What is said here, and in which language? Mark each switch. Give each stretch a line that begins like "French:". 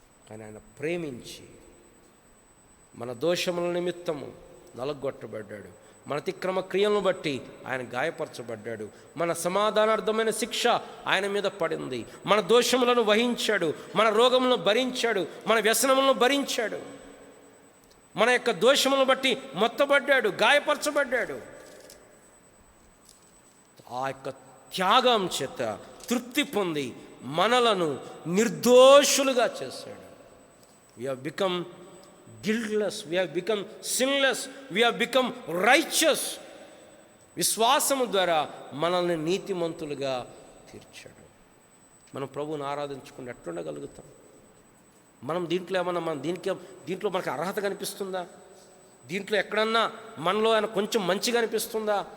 Telugu: కానీ ఆయన ప్రేమించి మన దోషముల నిమిత్తము నలగొట్టబడ్డాడు, మన అతిక్రమ క్రియలను బట్టి ఆయన గాయపరచబడ్డాడు, మన సమాధానార్థమైన శిక్ష ఆయన మీద పడింది, మన దోషములను వహించాడు, మన రోగములను భరించాడు, మన వ్యసనములను భరించాడు, మన యొక్క దోషములను బట్టి మొత్తబడ్డాడు, గాయపరచబడ్డాడు. ఆ యొక్క త్యాగం చేత తృప్తి పొంది మనలను నిర్దోషులుగా చేశాడు.
English: We have become guiltless, we have become sinless, we have become righteous.
Telugu: విశ్వాసము ద్వారా మనల్ని నీతిమంతులుగా తీర్చాడు. మనం ప్రభువుని ఆరాధించకుండా ఎట్లుండగలుగుతాం? మనం దీంట్లో ఏమన్నా దీంట్లో మనకు అర్హత కనిపిస్తుందా? దీంట్లో ఎక్కడన్నా మనలో ఆయన కొంచెం మంచిగా అనిపిస్తుందా?